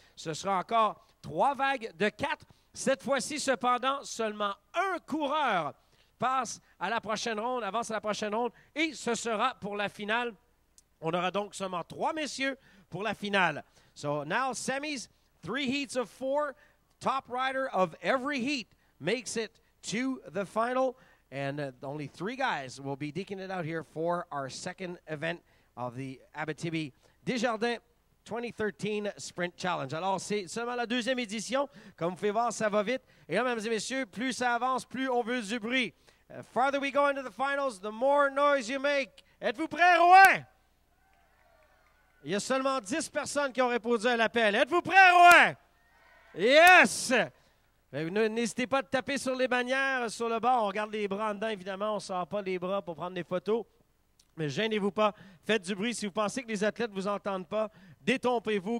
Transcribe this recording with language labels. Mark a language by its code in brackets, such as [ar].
[fr] Ce sera encore 3 vagues de 4. Cette fois-ci, cependant, seulement un coureur passe à la prochaine ronde, avance à la prochaine ronde, et ce sera pour la finale. On aura donc seulement 3 messieurs pour la finale. [en] So now, semis, 3 heats of 4. Top rider of every heat makes it to the final. And only 3 guys will be deking it out here for our second event of the Abitibi Desjardins 2013 Sprint Challenge. [fr] Alors, c'est seulement la 2e édition. Comme vous pouvez voir, ça va vite. Et là, mesdames et messieurs, plus ça avance, plus on veut du bruit. [en] Farther we go into the finals, the more noise you make. [fr] Êtes-vous prêts, Rouen? Il y a seulement 10 personnes qui ont répondu à l'appel. Êtes-vous prêts, Rouen? [en] Yes! [fr] N'hésitez pas à taper sur les bannières, sur le bord. On garde les bras en dedans, évidemment. On ne sort pas les bras pour prendre des photos. Mais gênez-vous pas. Faites du bruit. Si vous pensez que les athlètes ne vous entendent pas, détrompez-vous.